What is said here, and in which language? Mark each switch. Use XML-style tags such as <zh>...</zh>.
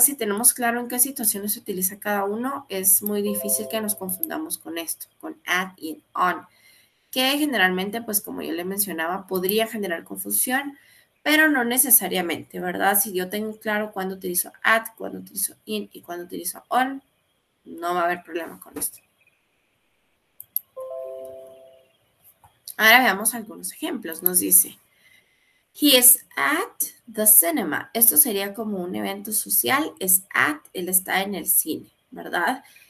<es>Si tenemos claro en qué situaciones se utiliza cada uno, es muy difícil que nos confundamos con esto, con at y on, que generalmente, pues como yo le mencionaba, podría generar confusión, pero no necesariamente, ¿verdad? Si yo tengo claro cuándo utilizo at, cuándo utilizo in y cuándo utilizo on, no va a haber problema con esto. Ahora veamos algunos ejemplos. Nos dice,</es> <en>he is at the cinema.</en> <es>Esto sería como un evento social.</es> <en>Es at,</en> <es>él está en el cine, ¿verdad?</es>